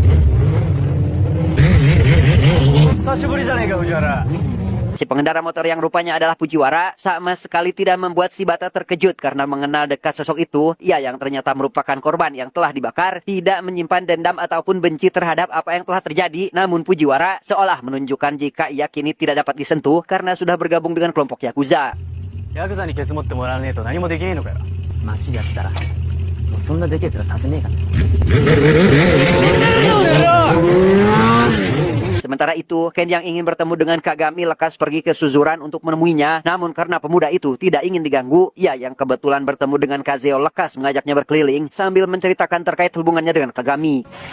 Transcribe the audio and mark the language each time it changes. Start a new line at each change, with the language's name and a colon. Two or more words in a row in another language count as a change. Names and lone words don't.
Indonesian: Si pengendara motor yang rupanya adalah Fujiwara sama sekali tidak membuat Shibata terkejut karena mengenal dekat sosok itu. Ia yang ternyata merupakan korban yang telah dibakar, tidak menyimpan dendam ataupun benci terhadap apa yang telah terjadi. Namun Fujiwara seolah menunjukkan jika ia kini tidak dapat disentuh karena sudah bergabung dengan kelompok Yakuza.
Japanese: ヤクザにケツ持ってもらうねと何もできねえのかよ. 街でやったらもうそんなでけえ面させねえから。
Indonesian: Sementara itu, Ken yang ingin bertemu dengan Kagami lekas pergi ke Suzuran untuk menemuinya. Namun karena pemuda itu tidak ingin diganggu, ia yang kebetulan bertemu dengan Kazuo lekas mengajaknya berkeliling sambil menceritakan terkait hubungannya dengan Kagami.